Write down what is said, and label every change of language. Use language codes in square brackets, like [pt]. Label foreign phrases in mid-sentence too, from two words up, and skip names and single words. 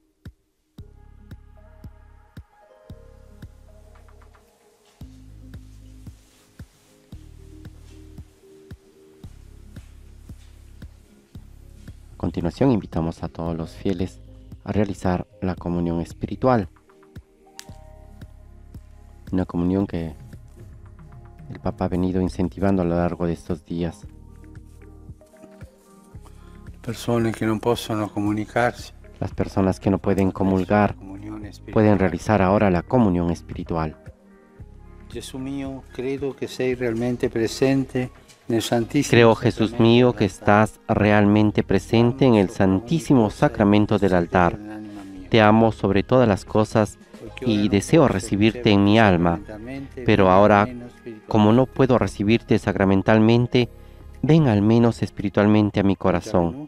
[es] A continuación, invitamos a todos los fieles a realizar la comunión espiritual. Una comunión que el Papa ha venido incentivando a lo largo de estos días. [it] Persone che non possono comunicarsi. [es] Las personas que no pueden comulgar pueden realizar ahora la comunión espiritual. [it] Gesù mio, credo che sei realmente presente nel Santissimo. [es] Creo, Jesús mío, que estás realmente presente en el Santísimo Sacramento del altar. Te amo sobre todas las cosas y deseo recibirte en mi alma. Pero ahora, como no puedo recibirte sacramentalmente, ven al menos espiritualmente a mi corazón.